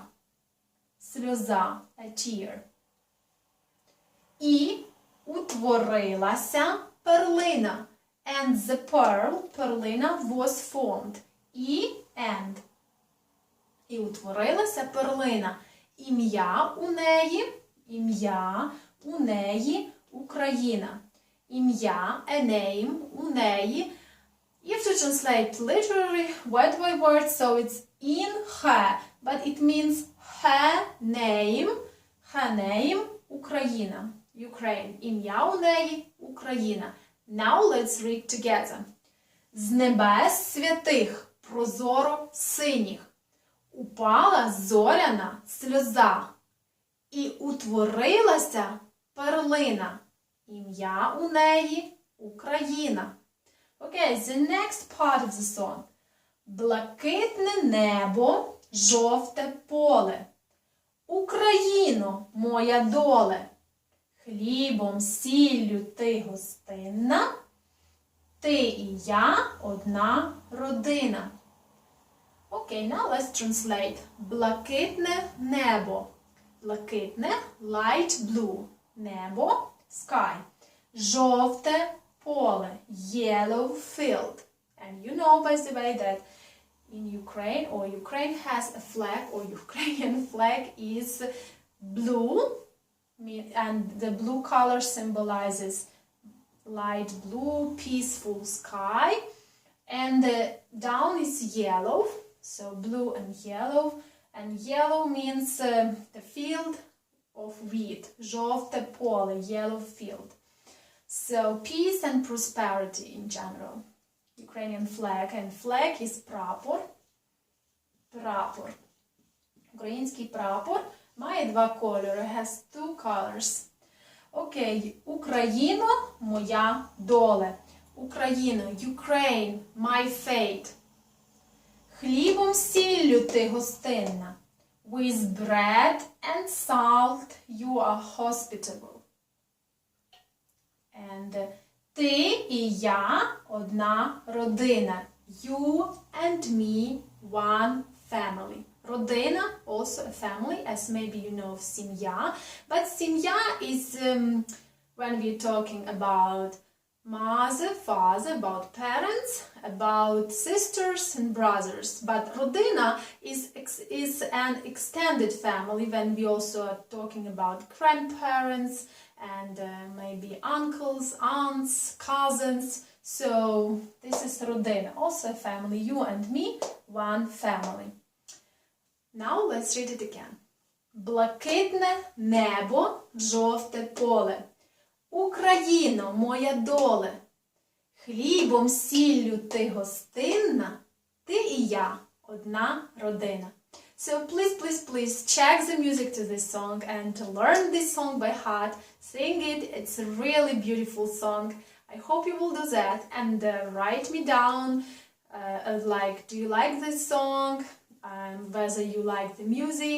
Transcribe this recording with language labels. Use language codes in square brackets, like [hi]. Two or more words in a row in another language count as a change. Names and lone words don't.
[uk] Сльоза, [en] a tear. [uk] І утворилася перлина. [en] And the pearl, перлина, was formed. [uk] І and. І утворилася перлина. Ім'я у неї Україна. Ім'я, [en] a name, [uk] у неї. [en] If to translate literally word by word, so it's in her, but it means her name, [uk] Україна. Ukraine. Ім'я у неї Україна. [en] Now let's read together. [uk] З небес святих прозоро синіх упала зоряна сльоза і утворилася перлина. Ім'я у неї Україна. [en] Okay, the next part of the song. [uk] Блакитне небо, жовте поле. Україно, моя доле. Хлібом, сіллю ти гостинна. Ти і я одна родина. [en] Okay, now let's translate. [uk] Блакитне небо. Блакитне, [en] light blue. [uk] Небо, sky. Жовте поле, [en] yellow field. And you know, by the way, that in Ukraine, or Ukraine has a flag, or Ukrainian flag is blue, and the blue color symbolizes light blue, peaceful sky, and down is yellow, so blue and yellow means the field of wheat, [uk] жовте поле, [en] yellow field. So peace and prosperity in general. Ukrainian flag, and flag is прапор. [uk] Прапор. Український прапор має два кольори, [en] has two colors. [uk] Окей, Україно, моя доле. Україно, [en] Ukraine, my fate. [uk] Хлібом сіллю ти гостинна. [en] With bread and salt you are hospitable. [uk] And ти і я одна родина. [en] You and me, one family. Родина, also a family, as maybe you know of сім'я. But сім'я is when we're talking about mother, father, about parents, about sisters and brothers. But родина is an extended family when we also are talking about grandparents and maybe uncles, aunts, cousins. So this is родина, also a family. You and me, one family. Now let's read it again. [uk] Блакитне небо, жовте поле. Україно, моя доле. Хлібом, сіллю ти гостинна. Ти і я одна родина. [en] So please check the music to this song and to learn this song by heart. Sing it. It's a really beautiful song. I hope you will do that and write me down do you like this song, whether you like the music.